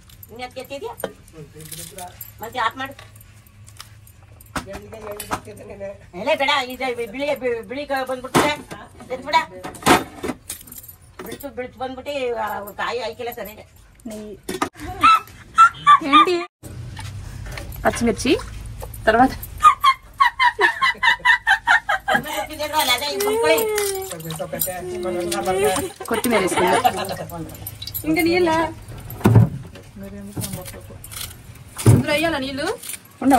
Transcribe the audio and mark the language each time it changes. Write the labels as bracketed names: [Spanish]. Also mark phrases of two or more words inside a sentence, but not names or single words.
[Kannada] ಎತ್ತಿದ್ಯಾ ಮತ್ತೆ ಆಫ್ ಮಾಡು. ಎಲ್ಲ ಬೇಡ, ಇದು ಬಿಳಿ ಬಂದ್ಬಿಡ್ತದೆ, ಎತ್ಬಿಡ. ಬಿಳಿತು ಬಂದ್ಬಿಟ್ಟು ಕಾಯಿ ಹಾಕಿಲ್ಲ ಸರಿ. [Telugu] ఏంటి పచ్చిమిర్చి తర్వాత కొత్తిమీర వేసుకుందాం. ఇంకా నీళ్ళ ఇందులో వేయాలా నీళ్ళు? ఉండవా?